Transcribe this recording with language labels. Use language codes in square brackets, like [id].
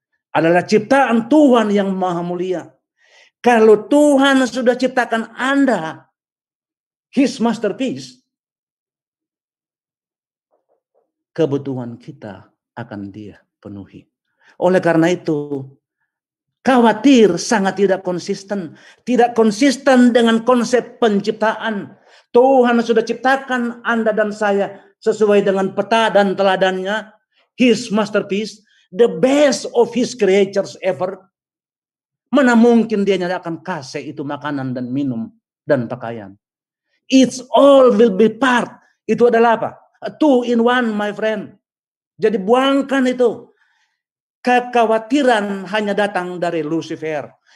[id] Adalah ciptaan Tuhan yang maha mulia. Kalau Tuhan sudah ciptakan Anda [en] His masterpiece, [id] kebutuhan kita akan Dia penuhi. Oleh karena itu, khawatir sangat tidak konsisten. Tidak konsisten dengan konsep penciptaan. Tuhan sudah ciptakan Anda dan saya sesuai dengan peta dan teladannya. [en] His masterpiece. The best of His creatures ever. [id] Mana mungkin Dia akan kasih itu makanan dan minum dan pakaian. [en] It's all will be part. [id] Itu adalah apa? [en] A 2 in 1, my friend. [id] Jadi buangkan itu. Kekhawatiran hanya datang dari Lucifer.